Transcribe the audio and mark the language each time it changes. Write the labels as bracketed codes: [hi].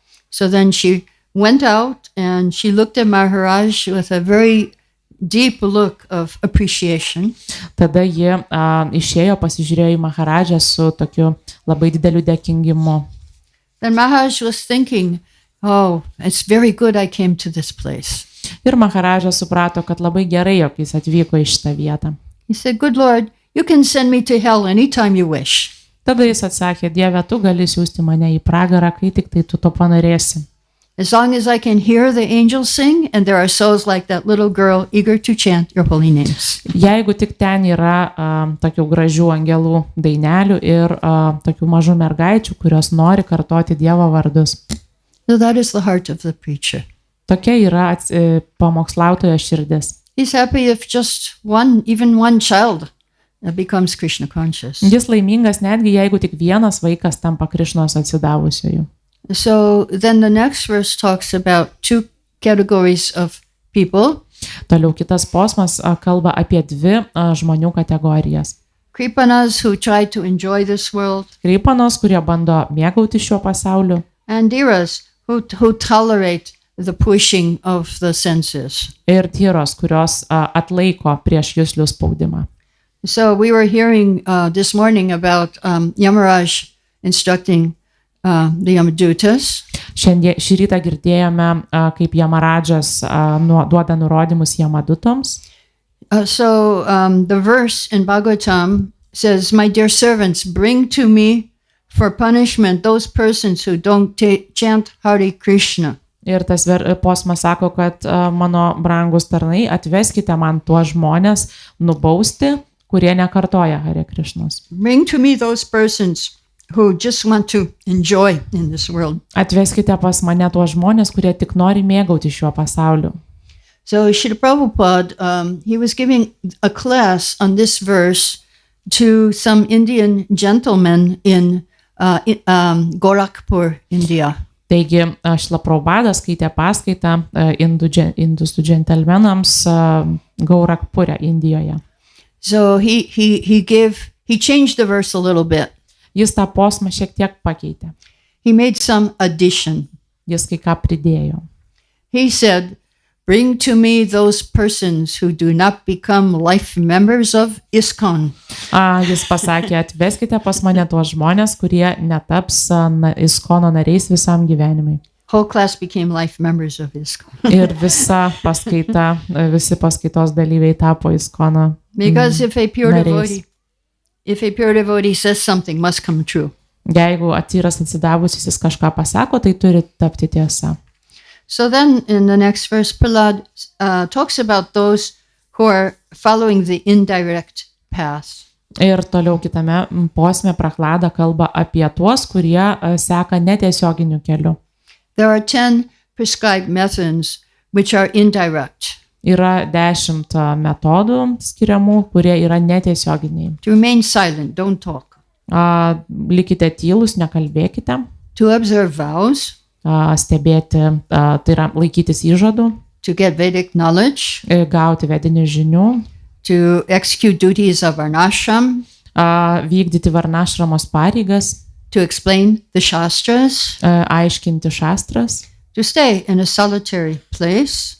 [en] So then she went out and she looked at Maharaj with a very deep look of appreciation. [lt] Tada ji išėjo, pasižiūrėjo į Maharadžą su tokiu labai dideliu dėkingimu. [en] Then Maharaj was thinking, oh, it's very good I came to this place. [lt] Ir Maharadžas suprato, kad labai gerai, jog jis atvyko į šitą vietą. [en] He said, good Lord, you can send me to hell anytime you wish. [lt] Tada jis atsakė, Dieve, tu gali siųsti mane į pragarą, kai tik tai tu to panorėsi. [en] As long as I can hear the angels sing and there are souls like that little girl eager to chant your holy names. [lt] Jeigu tik ten yra tokių gražių angelų dainelių ir tokių mažų mergaičių, kurios nori kartoti Dievo vardus. [en] So that is the heart of the preacher. [lt] Tokia yra pamokslautojo širdis. [en] He's happy if just even one child becomes Krishna conscious. [lt] Jis laimingas netgi jeigu tik vienas vaikas tampa Krišnos atsidavusiuoju. [en] So then the next verse talks about two categories of people. [lt] Toliau kitas posmas kalba apie dvi žmonių kategorijas. [en] Kripanas who try to enjoy this world. [lt] Kripanos, kurie bando mėgauti šiuo pasauliu. [en] And Dhiras who tolerate the pushing of the senses. [lt] Ir tyros, kurios atlaiko prieš juslių spaudimą. [en] So we were hearing this morning about Yamaraj instructing the Yamadutas. [lt] Šį rytą girdėjome, kaip Yamaradžas duoda nurodymus Yamadutoms. [en] So the verse in Bhagavatam says, my dear servants, bring to me for punishment those persons who don't chant Hare Krishna. [lt] Ir tas posmas sako, kad mano brangus tarnai, atveskite man tuos žmonės nubausti, kurie nekartoja Hare Krishnos. [en] Bring to me those persons who just want to enjoy in this world. [lt] Atveskite pas mane tuos žmonės, kurie tik nori mėgauti šiuo pasauliu. [en] So Srila Prabhupada, he was giving a class on this verse to some Indian gentlemen in Gorakhpur, India. [lt] Taigi Srila Prabhupada skaitė paskaitą indusų džentelmenams Gaura-arti, Indijoje. [en] So he changed the verse a little bit. [lt] Jis tą posmą šiek tiek pakeitė. [en] He made some addition. [lt] Jis kai ką pridėjo. [en] He said, bring to me those persons who do not become life members of ISKCON. [lt] Jis pasakė, atveskite pas mane tuos žmonės, kurie netaps ISKCONo nariais visam gyvenimui. [en] Whole class became life members of ISKCON. [lt] Ir visi paskaitos dalyviai tapo ISKCOno [en] Because if a pure [lt] nariais. [en] devotee says something, must come true. [lt] Jeigu atyras atsidavusis jis kažką pasako, tai turi tapti tiesa. [en] So then in the next verse, Prahlad talks about those who are following the indirect path. [lt] Ir toliau kitame posme Prahlada kalba apie tuos, kurie seka netiesioginiu keliu. [en] There are 10 prescribed methods which are indirect. [lt] Yra 10 metodų skiriamų, kurie yra netiesioginiai. [en] To remain silent, don't talk. [lt] Likite tylus, nekalbėkite. [en] To observe vows. [lt] Stebėti, tai yra laikytis įžadų. [en] To get Vedic knowledge. [lt] Gauti vedinių žinių. [en] To execute duties of varnashram. [lt] Vykdyti varnashramos pareigas. [en] To explain the shastras. [lt] Aiškinti šastras. [en] To stay in a solitary place.